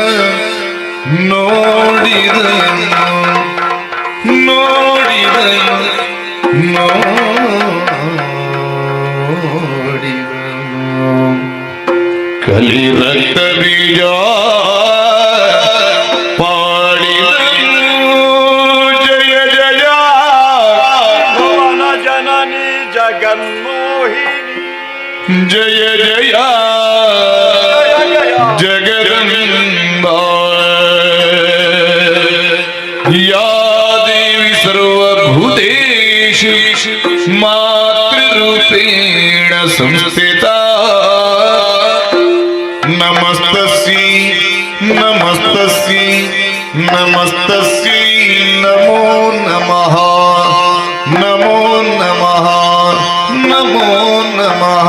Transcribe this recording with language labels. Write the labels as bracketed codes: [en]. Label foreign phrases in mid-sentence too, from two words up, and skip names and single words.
[kn] ನೋಡಿದನು ಕಲಿ ರಕ್ತ ಬೀಜ ಪಾಡಿದನು ಜಯ ಜಯ ಭುವನ ಜನನಿ ಜಗನ್ಮೋಹಿನಿ. [sa] ಜಯ ಜಯ ಜಗದಂಬ ಯಾ ದೇವಿ ಸರ್ವಭೂತೇಷು ಮಾತೃರೂಪೇಣ ಸಂಸ್ಥಿತ. ನಮಸ್ತಸ್ಯೈ ನಮಸ್ತಸ್ಯೈ ನಮಸ್ತಸ್ಯೈ ನಮೋ ನಮಃ ನಮೋ ನಮಃ ನಮೋ ನಮಃ.